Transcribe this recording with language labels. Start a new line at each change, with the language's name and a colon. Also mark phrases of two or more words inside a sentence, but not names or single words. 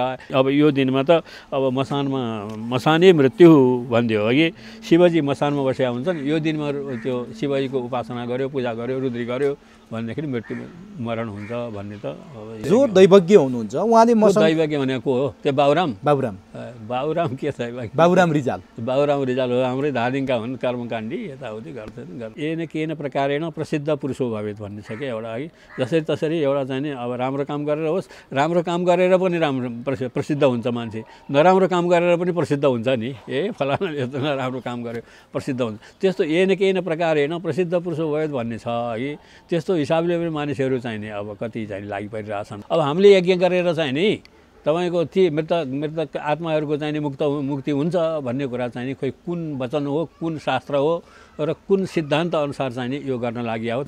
Nepali: अब यो दिनमा त अब मसानै मृत्यु भनिदियो कि शिवजी मसानमा बसेका हुन्छन्, यो दिनमा त्यो शिवजीको उपासना गर्यो, पूजा गर्यो, रुद्री गर्यो भनेदेखि मृत्यु मरण हुन्छ भन्ने त जो दैवज्ञ हुनुहुन्छ उहाँले दैवज्ञ भनेको हो त्यो बाबुराम के बाबुराम रिजाल हो, हाम्रै धादिङका हुन्, कर्मकाण्डी यताउति गर्छन्।
Sanskrit: येन केन प्रकारेण प्रसिद्ध पुरुषो भवेत
Nepali: भन्ने छ क्या एउटा, है जसरी तसरी एउटा चाहिँ नि अब राम्रो काम गरेर होस्, राम्रो काम गरेर पनि राम्रो प्रसिद्ध हुन्छ मान्छे, नराम्रो काम गरेर पनि प्रसिद्ध हुन्छ नि। फलाना यस्तो नराम्रो काम गर्यो प्रसिद्ध हुन्छ, त्यस्तो
Sanskrit: येन केन प्रकारेण प्रसिद्ध पुरुषो भवेत
Nepali: भन्ने छ है। त्यस्तो हिसाबले पनि मानिसहरू चाहिँ नि अब कति चाहिँ लागि परिरहेछन्। अब हामीले यज्ञ गरेर चाहिँ नि तपाईँको ती मृतक आत्माहरूको चाहिँ नि मुक्ति हुन्छ भन्ने कुरा चाहिँ नि खोइ कुन वचन हो, कुन शास्त्र हो र कुन सिद्धान्त अनुसार चाहिँ नि यो गर्न लागि हो।